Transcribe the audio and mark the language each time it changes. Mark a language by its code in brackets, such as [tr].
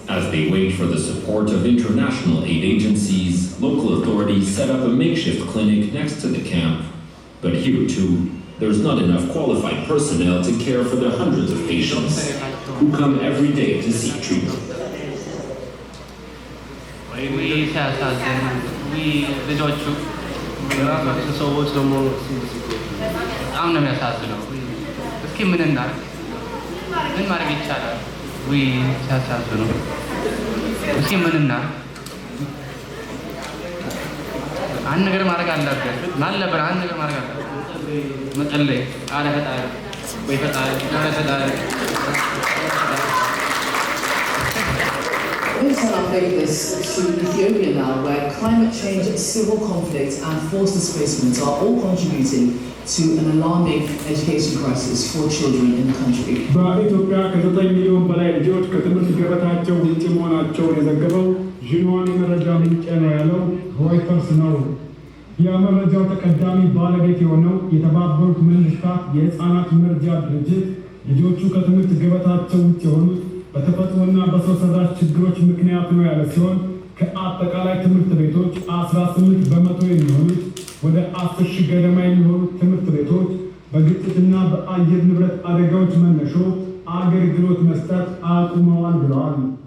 [en] As they wait for the support of international aid agencies, local authorities set up a makeshift clinic next to the camp. But here too, there's not enough qualified personnel to care for the hundreds of patients who come every day to seek treatment. [am] ልጆቹ ሰዎች ደግሞ በጣም ነው የሚያሳዝነው። እስኪ ምን እናድርግ? ምን ማድረግ ይቻላል? ሲያሳዝኑ። እስኪ ምን እናድርግ? አንድ ነገር ማድረግ አለብን። አንድ ነገር ማድረግ አለብን። መጸለይ፣ አለ ፈጣሪ ወይ ፈጣሪ [en] Let's update this to Ethiopia now, where climate change, civil conflict and forced displacement are all contributing to an alarming education crisis for children in the country. [am] በኢትዮጵያ ከ9 ሚሊዮን በላይ ልጆች ከትምህርት ገበታቸው ውጭ መሆናቸውን የዘገበው ዢንዋን የመረጃ ምንጭ ነው ያለው ሮይተርስ ነው። የመረጃው ተቀዳሚ ባለቤት የሆነው የተባበሩት መንግስታት የህፃናት መርጃ ድርጅት ልጆቹ ከትምህርት ገበታቸው ውጭ የሆኑት በተፈጥሮና በሰው ሰራሽ ችግሮች ምክንያት ነው ያለ ሲሆን ከአጠቃላይ ትምህርት ቤቶች 18 በመቶ የሚሆኑት ወደ 10,000 ገደማ የሚሆኑት ትምህርት ቤቶች በግጭትና በአየር ንብረት አደጋዎች መነሾ አገልግሎት መስጠት አቁመዋል ብለዋል።